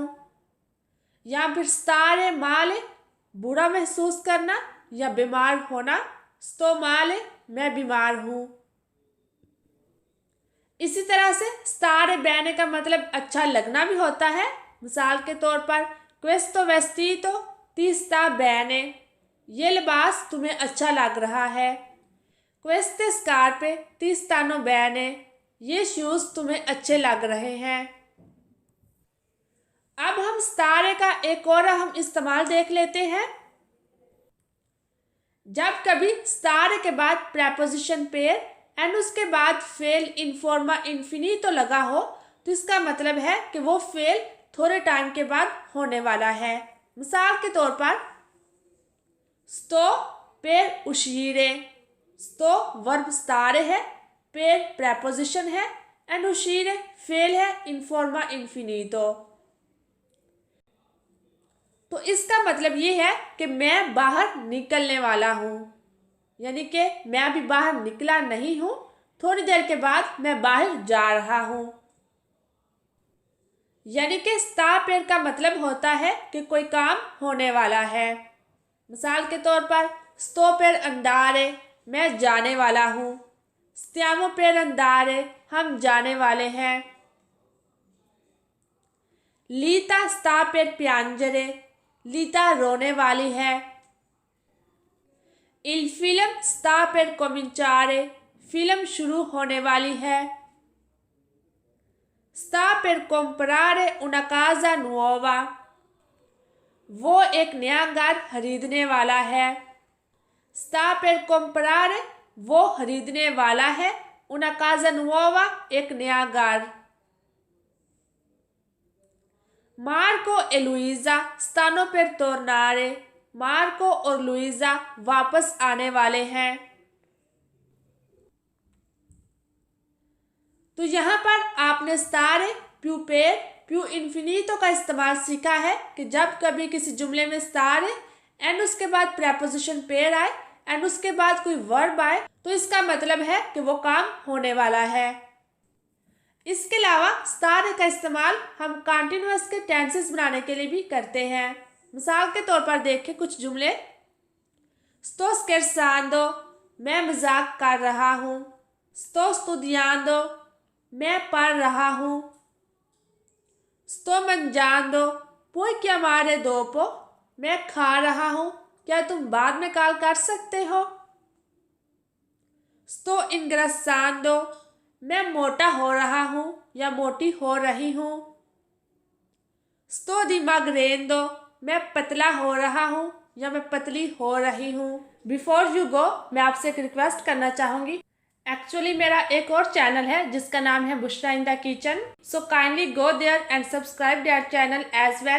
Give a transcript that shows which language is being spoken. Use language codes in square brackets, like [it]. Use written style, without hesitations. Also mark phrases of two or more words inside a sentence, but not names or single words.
[hi] या फिर [it] stare male [hi] बुरा महसूस करना या बीमार होना। [it] sto male [hi] मैं बीमार हूँ। इसी तरह से [it] stare bene [hi] का मतलब अच्छा लगना भी होता है। मिसाल के तौर पर [it] questo vestito ti sta bene, [hi] ये लिबास तुम्हें अच्छा लग रहा है। [it] queste scarpe ti stanno bene, [hi] ये शूज तुम्हें अच्छे लग रहे हैं। अब हम स्टारे का एक और हम इस्तेमाल देख लेते हैं। जब कभी स्टारे के बाद प्रेपोजिशन पेयर एंड उसके बाद फेल [it] in forma infinito [hi] लगा हो तो इसका मतलब है कि वो फेल थोड़े टाइम के बाद होने वाला है। मिसाल के तौर पर [it] sto per uscire, [hi] sto वर्ब स्टारे है, per प्रेपोजिशन है एंड uscire फेल है [it] in forma infinito. [hi] तो इसका मतलब ये है कि मैं बाहर निकलने वाला हूँ, यानी कि मैं अभी बाहर निकला नहीं हूँ, थोड़ी देर के बाद मैं बाहर जा रहा हूँ। यानी कि [it] sta per [hi] का मतलब होता है कि कोई काम होने वाला है। मिसाल के तौर पर [it] sto per andare, [hi] मैं जाने वाला हूँ। [it] stiamo per andare, [hi] हम जाने वाले हैं। [it] लीता sta per piangere, [hi] लीता रोने वाली है। [it] il film sta per cominciare, [hi] फिल्म शुरू होने वाली है। [it] sta per comprare una casa nuova, [hi] वो एक नया घर खरीदने वाला है। [it] sta per comprare, [hi] वो खरीदने वाला है। [it] una casa nuova, [hi] एक नया घर। [it] मार्को e लुइजा stanno per tornare, [hi] मार्को और लुइजा वापस आने वाले हैं। तो यहाँ पर आपने स्टारे, प्यू पेर, प्यू इन्फिनिटो का इस्तेमाल सीखा है कि जब कभी किसी जुमले में स्टारे एंड उसके बाद प्रेपोजिशन पेर आए एंड उसके बाद कोई वर्ब आए तो इसका मतलब है कि वो काम होने वाला है। इसके अलावा स्टारे का इस्तेमाल हम कंटिन्यूअस के टेंसेस बनाने के लिए भी करते हैं। मिसाल के तौर पर देखें कुछ जुमले। [it] sto scherzando, [hi] मैं मजाक कर रहा हूँ। [it] sto studiando, [hi] मैं पढ़ रहा हूँ। [it] sto mangiando, puoi chiamare dopo, [hi] मैं खा रहा हूँ, क्या तुम बाद में कॉल कर सकते हो। [it] sto ingrassando, [hi] मैं मोटा हो रहा हूँ या मोटी हो रही हूँ। [it] sto dimagrendo, [hi] मैं पतला हो रहा हूँ या मैं पतली हो रही हूँ। [en] before you go, [hi] मैं आपसे एक रिक्वेस्ट करना चाहूँगी। एक्चुअली मेरा एक और चैनल है जिसका नाम है बुशरा इन द किचन, [en] so kindly go there and subscribe their channel as well.